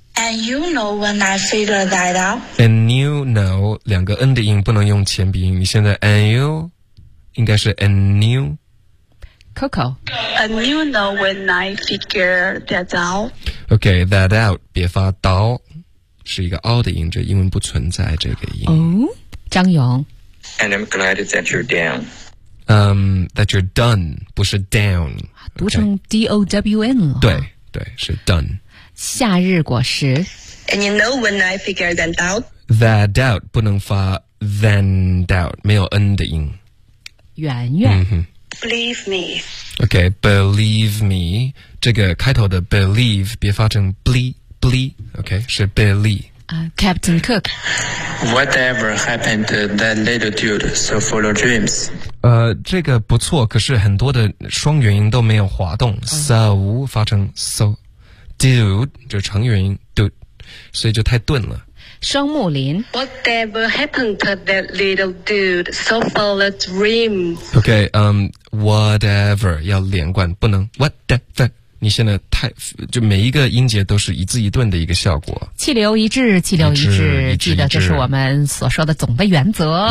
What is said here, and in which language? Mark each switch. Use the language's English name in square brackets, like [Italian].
[English] And you know when I figured that out. And you know [Chinese] 两个 n 的音不能用前鼻音。你现在 [English] and you [Chinese] 应该是 and you. Coco. [English] And you know when I figured that out. Okay, that out [Chinese] 别发刀。是一个凹的音，就英文不存在这个音。哦，张勇。 [English] And I'm glad that you're down. That you're done, [Chinese] 不是 [English] down. [Chinese] 读成 D-O-W-N 了。 [English] Okay. [Chinese] 对，是 done. 夏日果实。 [English] And you know when I figure that out? That doubt, [Chinese] 不能发 [English] than doubt, [Chinese] 没有 N 的音。圆圆。 [English] Believe me. Okay, believe me. [Chinese] 这个开头的 believe, 别发成 bleep. [English] Billy, okay, [Chinese] 是 [English] Billy. Captain Cook. Whatever happened to that little dude so full of dreams? [Chinese] 这个不错，可是很多的双元音都没有滑动、So 发成 so. Dude, 就长元音 dude, 所以就太顿了。双木林。 [English] Whatever happened to that little dude so full of dreams? Okay, whatever, [Chinese] 要连贯，不能 whatever. 你现在太就每一个音节都是一字一顿的一个效果。气流一致，气流一致，记得这是我们所说的总的原则。